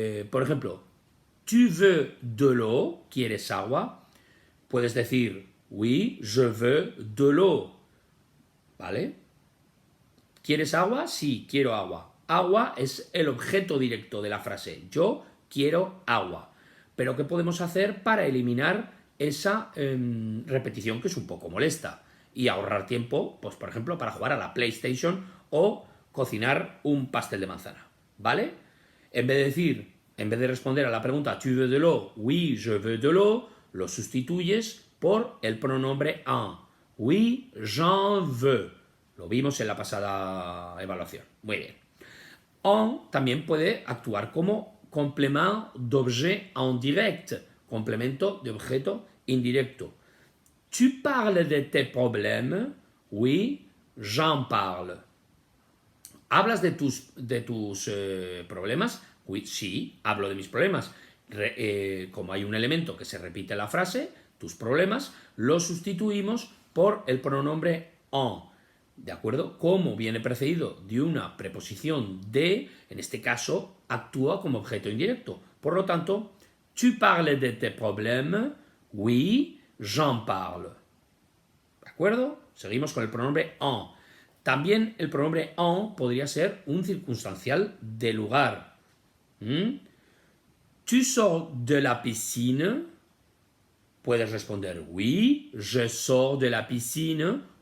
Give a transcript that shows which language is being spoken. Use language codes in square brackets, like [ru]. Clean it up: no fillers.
[es] Por ejemplo, [fr] tu veux de l'eau, [es] ¿quieres agua? Puedes decir, [fr] oui, je veux de l'eau. [es] ¿Vale? ¿Quieres agua? Sí, quiero agua. Agua es el objeto directo de la frase. Yo quiero agua. Pero ¿qué podemos hacer para eliminar esa repetición que es un poco molesta? Y ahorrar tiempo, pues por ejemplo, para jugar a la PlayStation o cocinar un pastel de manzana. ¿Vale? En vez de responder a la pregunta [fr] tu veux de l'eau, [es] oui, je veux de l'eau, lo sustituyes por el pronombre en. [fr] Oui, j'en veux. [es] Lo vimos en la pasada evaluación. Muy bien. En también puede actuar como [fr] complément d'objet indirect, [es] complemento de objeto indirecto. [fr] Tu parles de tes problèmes? Oui, j'en parle. [es] ¿Hablas de tus problemas? [fr] Oui, [es] sí, hablo de mis problemas. Como hay un elemento que se repite en la frase, tus problemas, lo sustituimos por el pronombre en. ¿De acuerdo? Como viene precedido de una preposición de, en este caso, actúa como objeto indirecto. Por lo tanto, [fr] tu parles de tes problèmes? Oui, j'en parle. [es] ¿De acuerdo? Seguimos con el pronombre en. También el pronombre en podría ser un circunstancial de lugar. [fr] Tu sors de la piscine? [es] Puedes responder [fr] oui, je sors de la piscine